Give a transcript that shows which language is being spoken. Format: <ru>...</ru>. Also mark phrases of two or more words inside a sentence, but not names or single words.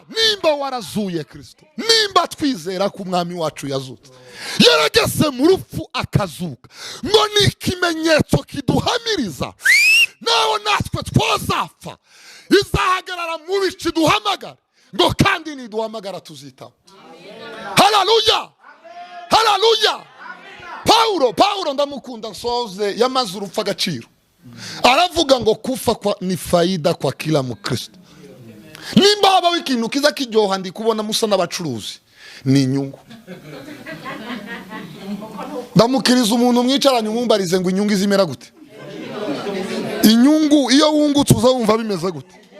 <rw>Nimba warazuye Kristo, nimba twizera ko umwami wacu yazutse, yarageze mu rupfu akazuka, ngo ni ikimenyetso kiduhamiriza naho natwe twazapfa, izahagarara mu bici duhamagara, ngo kandi niduhamagara tuzitaba. Haleluya. Haleluya. Paulo ndamukunda nsoze, yamaze urupfu agaciro.</rw> <sw>Aravuga ngo kufa ni faida kwa kila mukristo.</sw> <rw>Nimba habaho ikintu kiza kiryoha ndi kubona musa n'abacuruzi, ni inyungu. Ndamukiriza umuntu mwicaranye umumbarize ngo inyungu izimera gute. Inyungu iyo wungutse uzawumva bimeze gute.</rw>